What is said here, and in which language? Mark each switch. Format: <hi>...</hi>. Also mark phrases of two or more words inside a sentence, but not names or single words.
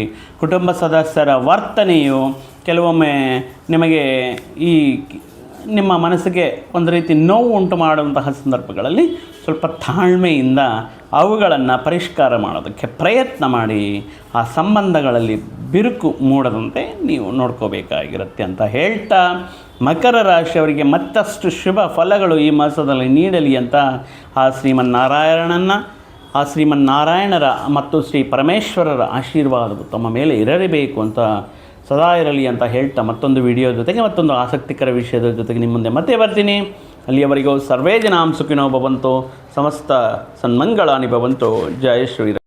<kn>ಕುಟುಂಬ ಸದಸ್ಯರ ವರ್ತನೆಯು ಕೆಲವೊಮ್ಮೆ ನಿಮಗೆ ನಿಮ್ಮ ಮನಸ್ಸಿಗೆ ಒಂದು ರೀತಿ ನೋವು ಉಂಟು ಮಾಡುವಂತಹ ಸಂದರ್ಭಗಳಲ್ಲಿ ಸ್ವಲ್ಪ ತಾಳ್ಮೆಯಿಂದ ಅವುಗಳನ್ನು ಪರಿಷ್ಕಾರ ಮಾಡೋದಕ್ಕೆ ಪ್ರಯತ್ನ ಮಾಡಿ ಆ ಸಂಬಂಧಗಳಲ್ಲಿ ಬಿರುಕು ಮೂಡದಂತೆ ನೀವು ನೋಡ್ಕೋಬೇಕಾಗಿರುತ್ತೆ ಅಂತ ಹೇಳ್ತಾ, ಮಕರ ರಾಶಿಯವರಿಗೆ ಮತ್ತಷ್ಟು ಶುಭ ಫಲಗಳು ಈ ಮಾಸದಲ್ಲಿ ನೀಡಲಿ ಅಂತ ಆ ಶ್ರೀಮನ್ನಾರಾಯಣರ ಮತ್ತು ಶ್ರೀ ಪರಮೇಶ್ವರರ ಆಶೀರ್ವಾದವು ತಮ್ಮ ಮೇಲೆ ಇರಲೇಬೇಕು ಅಂತ ಸದಾ ಇರಲಿ ಅಂತ ಹೇಳ್ತಾ, ಮತ್ತೊಂದು ವಿಡಿಯೋ ಜೊತೆಗೆ ಮತ್ತೊಂದು ಆಸಕ್ತಿಕರ ವಿಷಯದ ಜೊತೆಗೆ ನಿಮ್ಮ ಮುಂದೆ ಮತ್ತೆ ಬರ್ತೀನಿ.</kn> <sa>ಅಲ್ಲಿಯವರೆಗೂ ಸರ್ವೇ ಜನಾಂ ಸುಖಿನೋ ಭವಂತು, ಸಮಸ್ತ ಸನ್ಮಂಗಳಾನಿ ಭವಂತು. ಜಯ ಶ್ರೀರಾಮ್.</sa>